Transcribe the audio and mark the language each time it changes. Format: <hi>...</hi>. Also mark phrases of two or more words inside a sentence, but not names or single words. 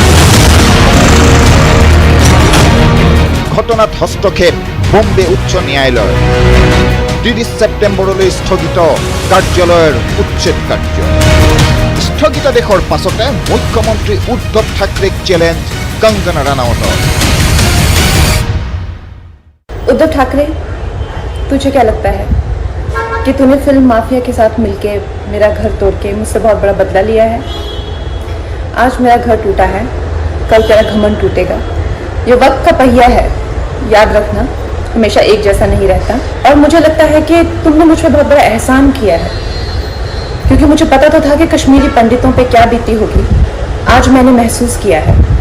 <as>ঘটনাত হস্তক্ষেপ বম্বে উচ্চ ন্যায়ালয় 30 ছেপ্টেম্বৰলৈ স্থগিত কাৰ্যালয়ৰ উচ্ছেদ কাৰ্য স্থগিতাদেশৰ পাছতে মুখ্যমন্ত্ৰী উদ্ধৱ ঠাকৰেক চ্যালেঞ্জ কংগনা ৰানাৱতৰ</as> <hi>उद्धव ठाकरे तुझे क्या लगता है कि तूने फिल्म माफिया के साथ मिलके मेरा घर तोड़ के मुझसे बहुत बड़ा बदला लिया है आज मेरा घर टूटा है कल तेरा घमंड टूटेगा ये वक्त का पहिया है याद रखना हमेशा एक जैसा नहीं रहता और मुझे लगता है कि तुमने मुझ पर बहुत बड़ा एहसान किया है क्योंकि मुझे पता तो था कि कश्मीरी पंडितों पे क्या बीती होगी आज मैंने महसूस किया है</hi>